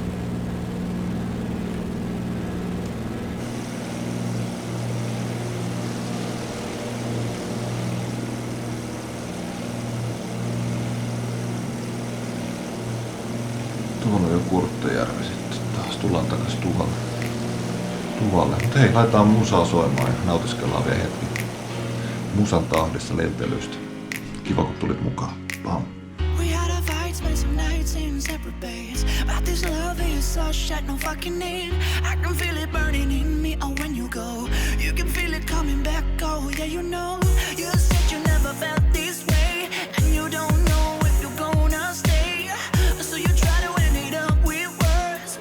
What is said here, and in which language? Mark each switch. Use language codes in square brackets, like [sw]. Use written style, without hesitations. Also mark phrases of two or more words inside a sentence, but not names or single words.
[fi] on jo Kurttajärvi sitten. Taas tullaan takas tuvalle. Mutta hei, laitetaan musaa soimaan ja nautiskellaan vielä hetki musan tahdissa lentelystä. Kiva kun tulit mukaan. Pam. [en] We had a fight, spent some nights in separate beds. But this love is so shut, no fucking need. I can feel it burning in me, oh when you go. You can feel it coming back, oh yeah you know. You said you never felt this way. And you don't know if you're gonna stay. So you try to end it up with words.